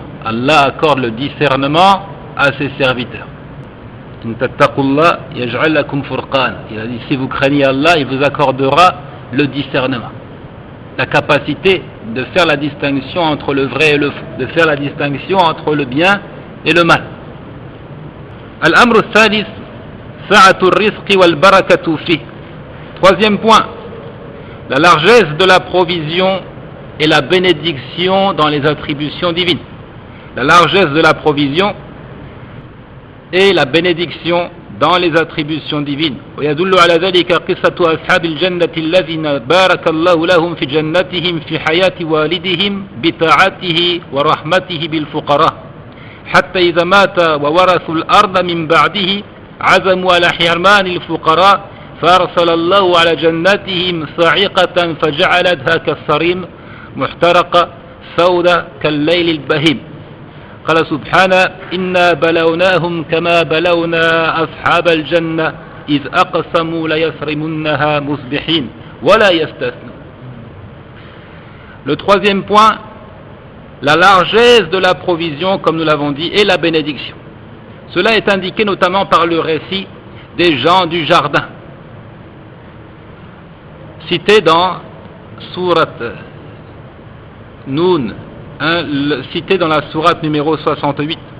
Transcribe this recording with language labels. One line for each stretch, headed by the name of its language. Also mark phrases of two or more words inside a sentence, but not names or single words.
French: Allah accorde le discernement à ses serviteurs. Il a dit, si vous craignez Allah, il vous accordera le discernement. La capacité de faire la distinction entre le vrai et le faux, de faire la distinction entre le bien et le mal.
Arabic: الأمر الثالث، سعة الرزق والبركة في.
French: Troisième point, la largesse de la provision et la bénédiction dans les attributions divines. La largesse de la provision et la bénédiction dans les attributions divines.
Arabic: ويدل على ذلك قصة أصحاب الجنة الذين بارك الله لهم في جنتهم في حياة والدهم بطاعته ورحمته بالفقراء حتى إذا مات وورثوا الأرض من بعده عزموا على حرمان الفقراء فأرسل الله على جناتهم صاعقة فجعلتها كالصريم محترقة سودة كالليل البهيم. قال سبحانه إنا بلوناهم كما بلونا أصحاب الجنة إذ أقسموا ليصرمنها مصبحين ولا يستثنون.
French: Le troisième point, la largesse de la provision, comme nous l'avons dit, et la bénédiction. Cela est indiqué notamment par le récit des gens du jardin, cité dans Sourate Noun, cité dans la sourate numéro 68.